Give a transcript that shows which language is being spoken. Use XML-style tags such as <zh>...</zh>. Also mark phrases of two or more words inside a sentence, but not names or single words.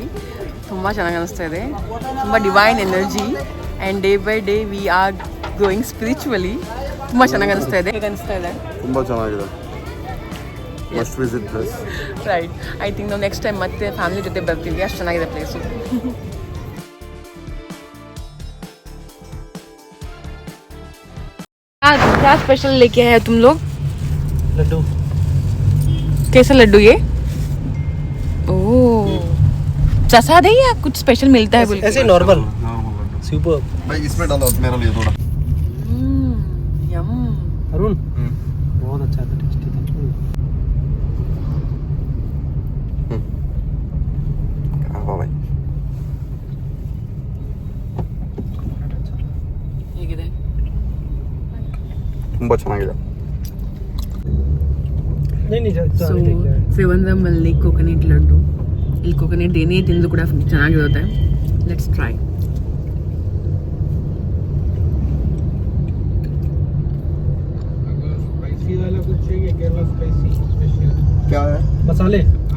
<kn>ತುಂಬ ಚೆನ್ನಾಗಿ ಅನಿಸ್ತಾ ಇದೆ.</kn> <en>ತುಂಬ divine energy and day by day we are growing spiritually.</en> <kn>ತುಂಬ ಚೆನ್ನಾಗಿ ಅನಿಸ್ತಾ ಇದೆ. ಹೇಗೆ ಅನಿಸ್ತಾ ಇದೆ? ತುಂಬಾ ಚೆನ್ನಾಗಿದೆ.</kn> <en>must visit place.</en> <kn>ರೈಟ್.</kn> <en>I think</en> <kn>ನಾವು</kn> <en>next time</en> <kn>ಮತ್ತೆ ಫ್ಯಾಮಿಲಿ ಜೊತೆ ಬರ್ತೀವಿ. ಅಷ್ಟು ಚೆನ್ನಾಗಿದೆ ಪ್ಲೇಸು.</kn> <hi>क्या स्पेशल लेके आए तुम लोग? लड्डू. कैसा लड्डू ये? ओह, प्रसाद है या कुछ स्पेशल मिलता है? बोल ऐसे नॉर्मल लड्डू. सुपर. भाई इसमें डालो मेरे लिए थोड़ा. यम. अरुण बहुत अच्छा था, टेस्टी था. भाई</hi> <kn>ಹೇಗಿದೆ? ತುಂಬಾ ಚೆನ್ನಾಗಿದೆ.</kn> <hi>नहीं</hi> <kn>ಸೊ ಸೇವಂದ್ರಮಲ್ಲಿ ಕೋಕೋನಟ್ ಲಡ್ಡು. ಇಲ್ಲಿ ಕೋಕೋನಟ್ ಏನೇ ತಿಂದು ಕೂಡ ಚೆನ್ನಾಗಿರುತ್ತೆ.</kn> <en>let's try.</en> <hi>स्पाइसी वाला कुछ चाहिए? केरला</hi> <en>spicy special</en> <hi>क्या है? मसाले.</hi>